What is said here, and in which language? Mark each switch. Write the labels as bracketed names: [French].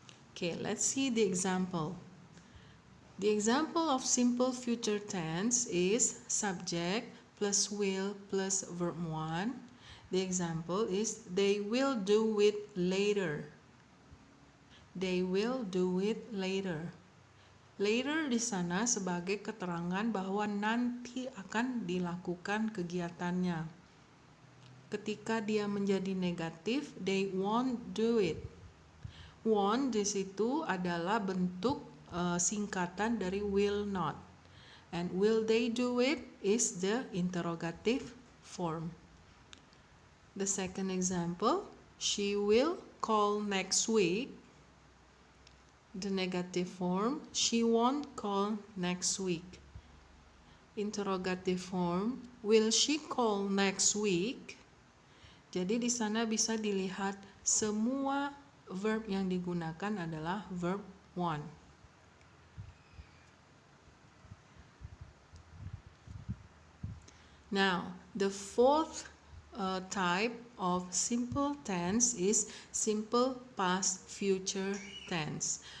[English] Okay, let's see the example. The example of simple future tense is subject plus will plus verb one. The example is they will do it later. They will do it later. [Indonesian] Later di sana sebagai keterangan bahwa nanti akan dilakukan kegiatannya. Ketika dia menjadi negatif, [English] they won't do it. [Indonesian] Won't di situ adalah bentuk singkatan dari will not. [English] And will they do it is the interrogative form. The second example, she will call next week. The negative form, she won't call next week. Interrogative form, will she call next week? [Indonesian] Jadi di sana bisa dilihat semua verb yang digunakan adalah verb one. [English] Now, the fourth type of simple tense is simple past future tense.